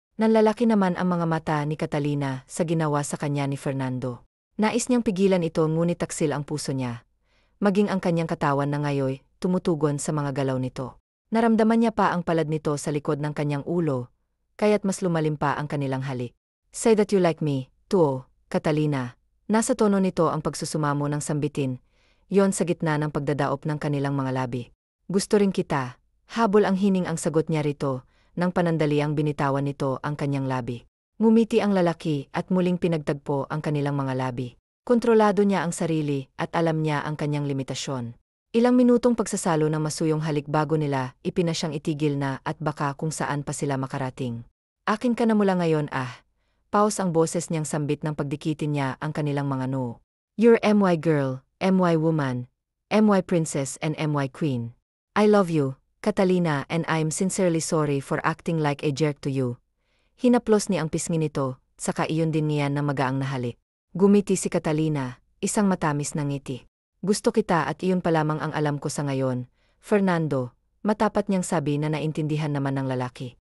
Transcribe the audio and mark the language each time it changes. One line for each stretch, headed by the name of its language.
Filipino: Nanlalaki naman ang mga mata ni Catalina sa ginawa sa kanya ni Fernando. Nais niyang pigilan ito ngunit taksil ang puso niya. Maging ang kanyang katawan na ngayoy, tumutugon sa mga galaw nito. Naramdaman niya pa ang palad nito sa likod ng kanyang ulo, kaya't mas lumalim pa ang kanilang halik.
English: Say that you like me, too, Catalina.
Filipino: Nasa tono nito ang pagsusumamo ng sambitin, yon sa gitna ng pagdadaop ng kanilang mga labi. Gusto rin kita, habol ang hining ang sagot niya rito, nang panandaliang binitawan nito ang kanyang labi. Ngumiti ang lalaki at muling pinagtagpo ang kanilang mga labi. Kontrolado niya ang sarili at alam niya ang kanyang limitasyon. Ilang minutong pagsasalo ng masuyong halik bago nila ipinasyang itigil na at baka kung saan pa sila makarating. Akin ka na mula ngayon Pause ang boses niyang sambit ng pagdikitin niya ang kanilang mga noo.
English: You're MY girl, MY woman, MY princess and MY queen. I love you, Catalina, and I'm sincerely sorry for acting like a jerk to you.
Filipino: Hinaplos ni ang pisngi nito, saka iyon din niyan na magaang nahalik. Gumiti si Catalina, isang matamis na ngiti. Gusto kita at iyon pa lamang ang alam ko sa ngayon, Fernando, matapat niyang sabi na naintindihan naman ng lalaki.